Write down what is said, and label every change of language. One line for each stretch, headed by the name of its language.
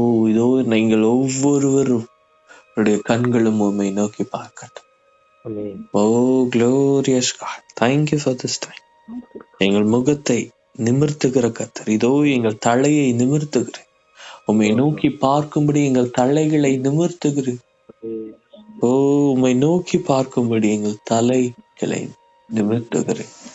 Tamil: இதோ நீங்கள் ஒவ்வொருவரும் கண்களும் உம்மை நோக்கி பார்க்கட்டும்.
English: Oh glorious God, thank you for this time.
Tamil: எங்கள் முகத்தை நிமிர்த்துகிற கர்த்தர், இதோ எங்கள் தலையை நிமிர்த்துகிறேன். உம்மை நோக்கி பார்க்கும்படி எங்கள் தலைகளை நிமிர்த்துகிறேன். உம்மை நோக்கி பார்க்கும்படி எங்கள் தலைகளை நிமிர்த்துகிறேன்.